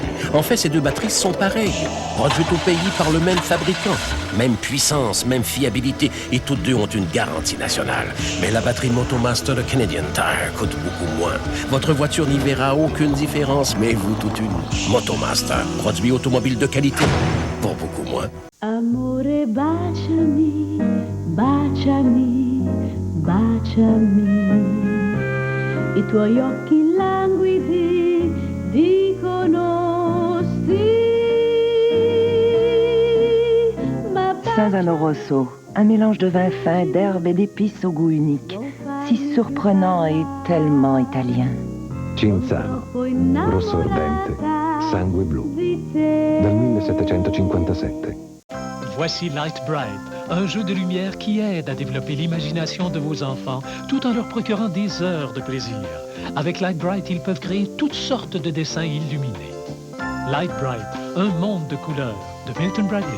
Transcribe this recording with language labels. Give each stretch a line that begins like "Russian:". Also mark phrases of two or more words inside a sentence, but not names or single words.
French: En fait, ces deux batteries sont pareilles, produites au pays par le même fabricant. Même puissance, même fiabilité, et toutes deux ont une garantie nationale. Mais la batterie Motomaster de Canadian Tire coûte beaucoup moins. Votre voiture n'y verra aucune différence, mais vous toute une. Motomaster, produit automobile de qualité, pour beaucoup moins.
Italian: Amore, baciami, baciami, baciami. I tuoi occhi languidi dicono sì.
French: Saint-Zano Rosso, un mélange de vin fin, d'herbes et d'épices au goût unique. Si surprenant et tellement italien.
Italian: Cinzano, rosso ardente, sangue blu, dal 1757.
French: Voici Light Bright, un jeu de lumière qui aide à développer l'imagination de vos enfants tout en leur procurant des heures de plaisir. Avec Light Bright, ils peuvent créer toutes sortes de dessins illuminés. Light Bright, un monde de couleurs, de Milton Bradley.